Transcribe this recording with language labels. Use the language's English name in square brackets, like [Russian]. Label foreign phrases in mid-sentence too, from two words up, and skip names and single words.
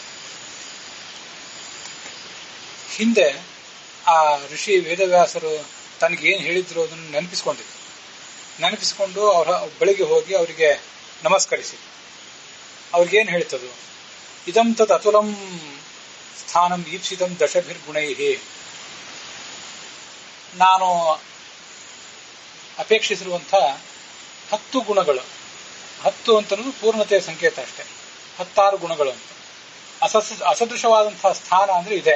[Kannada] ಹಿಂದೆ ಆ ಋಷಿ ವೇದವ್ಯಾಸರು ತನಗೇನು ಹೇಳಿದ್ರು ಅದನ್ನು ನೆನಪಿಸಿಕೊಂಡು ಅವರ ಬಳಿಗೆ ಹೋಗಿ ಅವರಿಗೆ ನಮಸ್ಕರಿಸಿ ಅವ್ರಿಗೇನು ಹೇಳ್ತದು, [Sanskrit] ಇದಂ ತದ್ ಅತುಲಂ ಸ್ಥಾನಂ ಈಪ್ಸಿತಂ ದಶಭಿರ್ಗುಣೈ, [Kannada] ನಾನು ಅಪೇಕ್ಷಿಸಿರುವಂಥ 10 ಗುಣಗಳು, 10 ಅಂತನೂ ಪೂರ್ಣತೆಯ ಸಂಕೇತ ಅಷ್ಟೇ, 16 ಗುಣಗಳು ಅಂತ. ಅಸದೃಶವಾದಂತಹ ಸ್ಥಾನ ಅಂದ್ರೆ ಇದೆ.